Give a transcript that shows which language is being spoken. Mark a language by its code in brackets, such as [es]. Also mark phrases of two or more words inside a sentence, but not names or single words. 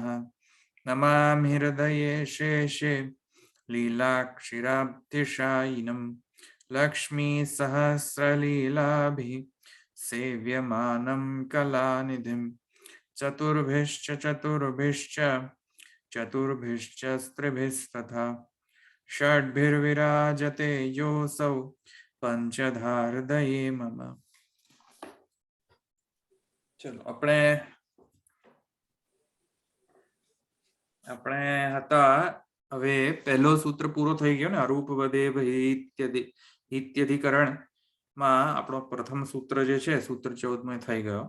[sa] नमामि हृदये शेषे लीलाक्षिराब्धिशायिनं लक्ष्मीसहस्रलीलाभिः सेव्यमानं कलानिधिं चतुर्भिश्च स्त्रिभिस्तथा षड्भिर्विराजते योऽसौ पंचधारदये मम। [hi] चलो अपने [gu] હતા હવે પહેલો સૂત્ર પૂરો થઈ ગયો ને અરૂપવદેવ ઇત્યધિકરણ માં આપણો પ્રથમ સૂત્ર જે છે સૂત્ર 14 માં થઈ ગયો.